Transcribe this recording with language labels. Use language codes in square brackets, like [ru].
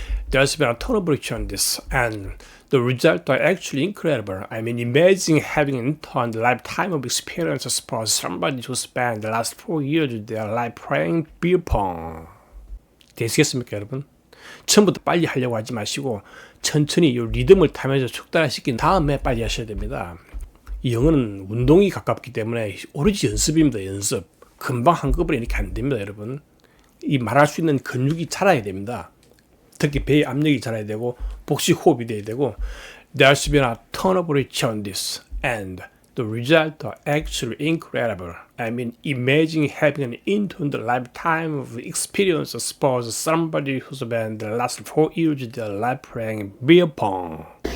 [en] There's been a ton of research on this, and the results are actually incredible. I mean, imagine having an intern the lifetime of experience as opposed to somebody who spent the last 4 years of their life playing beer pong. [ko] 되시겠습니까, 여러분? 처음부터 빨리 하려고 하지 마시고 천천히 이 리듬을 타면서 촉단시킨 다음에 빨리 하셔야 됩니다. 이 영어는 운동이 가깝기 때문에 오로지 연습입니다. 연습. 금방 한꺼번에 이렇게 안 됩니다, 여러분. 이 말할 수 있는 근육이 자라야 됩니다. 특히 배의 압력이 자라야 되고 복식호흡이 돼야 되고 [en] There's been a ton of research on this, and the results are actually incredible. I mean, imagine having an intern the lifetime of experience as opposed to somebody who's spent the last 4 years of their life playing beer pong.